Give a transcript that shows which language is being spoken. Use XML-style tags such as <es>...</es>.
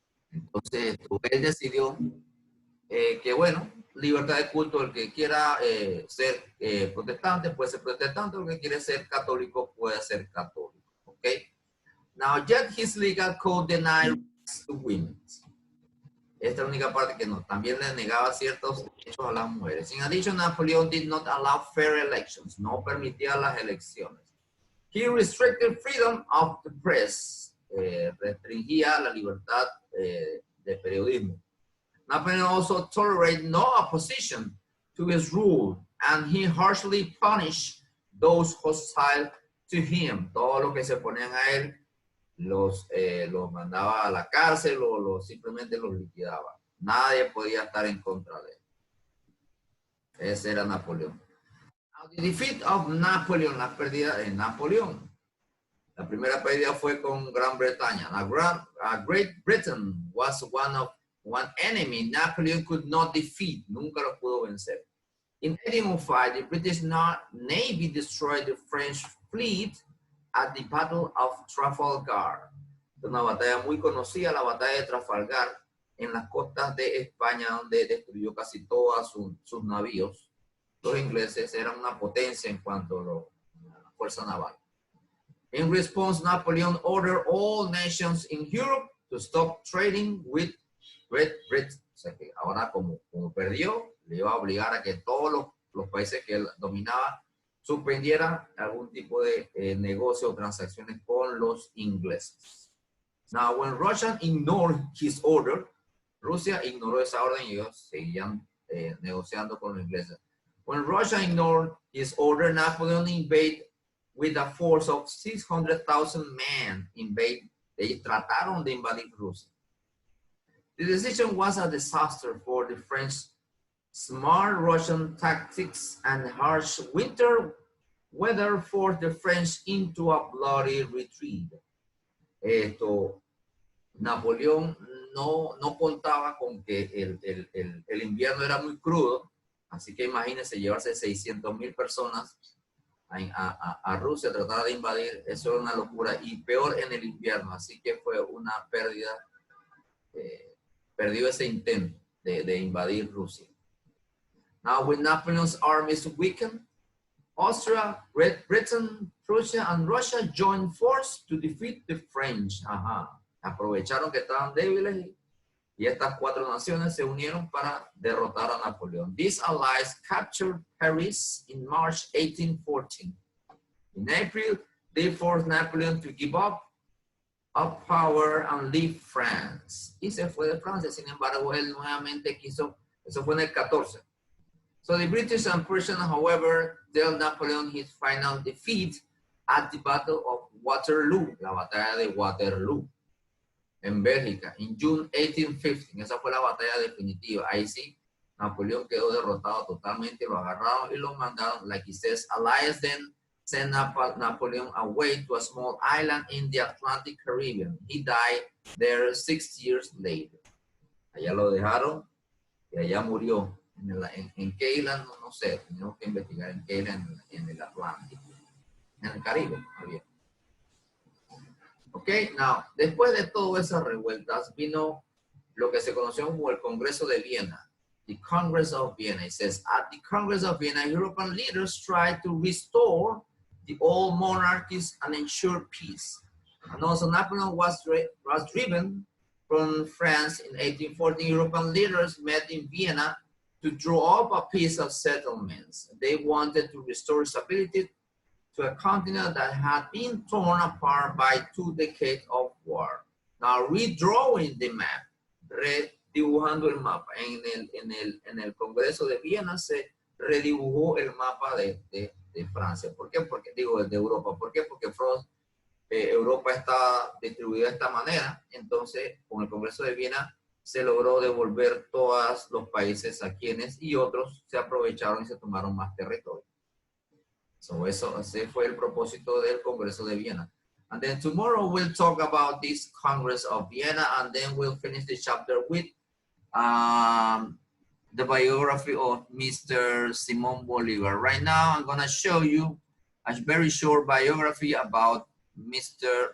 <es>Entonces, él decidió que, bueno, libertad de culto, el que quiera ser protestante puede ser protestante, el que quiere ser católico puede ser católico. Okay?</es> <en>Now, yet his legal code denied rights to women.</en> <es>Esta es la única parte que no. También le negaba ciertos derechos a las mujeres.</es> <en>In addition, Napoleon did not allow fair elections.</en> <es>No permitía las elecciones.</es> <en>He restricted freedom of the press.</en> <es>Restringía la libertad de periodismo.</es> <en>Napoleon also tolerated no opposition to his rule, and he harshly punished those hostile to him.</en> <es>Todo lo que se ponían a él los mandaba a la cárcel o simplemente los liquidaba. Nadie podía estar en contra de él. Ese era Napoleón.</es> <en>Now, the defeat of Napoleon,</en> <es>la pérdida de Napoleón. La primera pérdida fue con Gran Bretaña.</es> <en>Great Britain was one enemy Napoleon could not defeat.</en> <es>Nunca lo pudo vencer.</es> <en>In 1805, the British Navy destroyed the French fleet at the Battle of Trafalgar.</en> <es>Una batalla muy conocida, la batalla de Trafalgar, en las costas de España, donde destruyó casi todos sus navíos. Los ingleses eran una potencia en cuanto a la fuerza naval.</es> <en>In response, Napoleon ordered all nations in Europe to stop trading with Great Britain.</en> <es>O sea que ahora como perdió, le iba a obligar a que todos los países que él dominaba suspendieran algún tipo de negocio o transacciones con los ingleses.</es> <en>Now, when Russia ignored his order,</en> <es>Rusia ignoró esa orden y ellos seguían negociando con los ingleses.</es> <en>When Russia ignored his order, Napoleon invaded with a force of 600,000 men.</en> <es>Ellos trataron de invadir Rusia.</es> <en>The decision was a disaster for the French. Smart Russian tactics and harsh winter weather forced the French into a bloody retreat.</en> <es>Napoleón no contaba con que el invierno era muy crudo, así que imagínense llevarse 600,000 personas a Rusia, tratar de invadir, eso era una locura, y peor en el invierno, así que fue una pérdida, perdió ese intento de invadir Rusia.</es> <en>Now, with Napoleon's armies weakened, Austria, Great Britain, Prussia, and Russia joined force to defeat the French.</en> <es>Aprovecharon que estaban débiles y estas cuatro naciones se unieron para derrotar a Napoleón.</es> <en>These allies captured Paris in March 1814. In April, they forced Napoleon to give up of power and leave France.</en> <es>Y se fue de Francia. Sin embargo, él nuevamente quiso, eso fue en el 14.</es> <en>So the British and Prussians, however, dealt Napoleon his final defeat at the Battle of Waterloo,</en> <es>la batalla de Waterloo, en Bélgica,</es> <en>in June 1815.</en> <es>Esa fue la batalla definitiva. Ahí sí, Napoleón quedó derrotado totalmente, lo agarraron y lo mandaron,</es> <en>like he says, Allies then sent Napoleon away to a small island in the Atlantic Caribbean. He died there 6 years later.</en> <es>Allá lo dejaron y allá murió. ¿En qué isla? No sé, tenemos que investigar en qué isla en el Atlántico. En el Caribe, bien. Ok,</es> <en>now,</en> <es>después de todas esas revueltas vino lo que se conoció como el Congreso de Viena.</es> <en>The Congress of Vienna. It says, at the Congress of Vienna, European leaders tried to restore the old monarchies and ensure peace. And also Napoleon was driven from France in 1814. European leaders met in Vienna to draw up a peace of settlements. They wanted to restore stability to a continent that had been torn apart by 2 decades of war. Now, redrawing the map,</en> <es>redibujando el mapa. En el Congreso de Viena se redibujó el mapa de Francia. ¿Por qué? Porque digo, de Europa. ¿Por qué? Porque Europa está distribuida de esta manera. Entonces, con el Congreso de Viena se logró devolver todos los países a quienes y otros se aprovecharon y se tomaron más territorio. Ese fue el propósito del Congreso de Viena.</es> <en>And then tomorrow we'll talk about this Congress of Vienna, and then we'll finish the chapter with the biography of Mr. Simón Bolívar. Right now, I'm gonna show you a very short biography about Mr.</en>